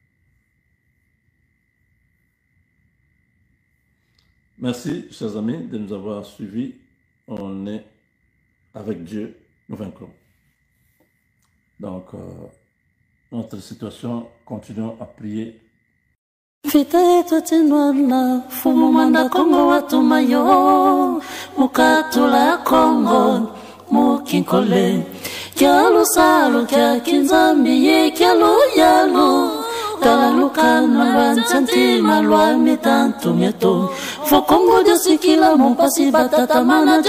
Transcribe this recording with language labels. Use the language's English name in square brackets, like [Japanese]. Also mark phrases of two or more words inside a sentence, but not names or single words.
[French] Merci, chers amis, de nous avoir suivis. On est avec Dieu, nous vaincrons. Donc, notre situation, continuons à prier. [Kituba (Democratic Republic of Congo)] Vita yetu tinwana fumu manda Kongo watu mayo mukatula Kongo mukinkole kyalo salo kya kinzambi ye kyalo yalo talalukana bansanti malwa mitantu mieto fokongo josikila mupasi batata mana